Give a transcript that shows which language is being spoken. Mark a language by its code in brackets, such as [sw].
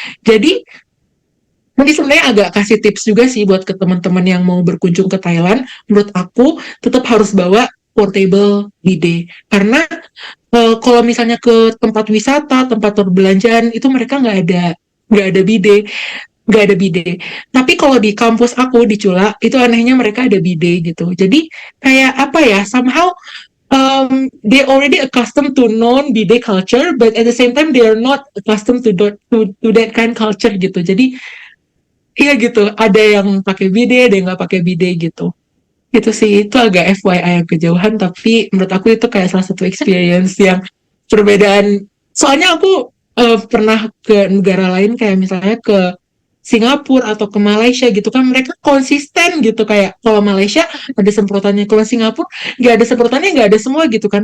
[id] Jadi nanti sebenarnya agak kasih tips juga sih buat ke teman-teman yang mau berkunjung ke Thailand. Menurut aku tetap harus bawa portable bidet karena kalau misalnya ke tempat wisata, tempat perbelanjaan itu mereka nggak ada bidet, nggak ada bidet. Tapi kalau di kampus aku di Cula itu anehnya mereka ada bidet gitu. Jadi kayak apa ya, [en] somehow they already accustomed to non bidet culture, but at the same time they are not accustomed to that kind culture [id] gitu. Jadi iya gitu, ada yang pakai bidet, ada yang nggak pakai bidet gitu. Itu sih, itu agak FYI yang kejauhan, tapi menurut aku itu kayak salah satu experience yang perbedaan. Soalnya aku pernah ke negara lain kayak misalnya ke Singapura atau ke Malaysia gitu kan, mereka konsisten gitu, kayak kalau Malaysia ada semprotannya, kalau Singapura nggak ada semprotannya, nggak ada semua gitu kan.